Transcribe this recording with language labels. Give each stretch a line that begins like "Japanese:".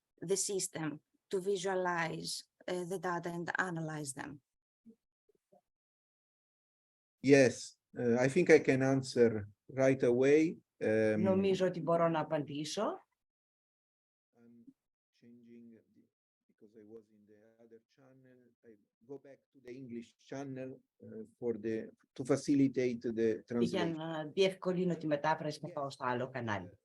English: the system to visualize the data and analyze them? Yes, I think I can answer right away.
Greek: Νομίζω ότι μπορώ να απαντήσω.
English: I'm changing because I was in the other channel. I go back to the English channel to facilitate the
Greek: Για
English: translation.
Greek: να διευκολύνω τη μετάφραση θα πάω στο άλλο κανάλι.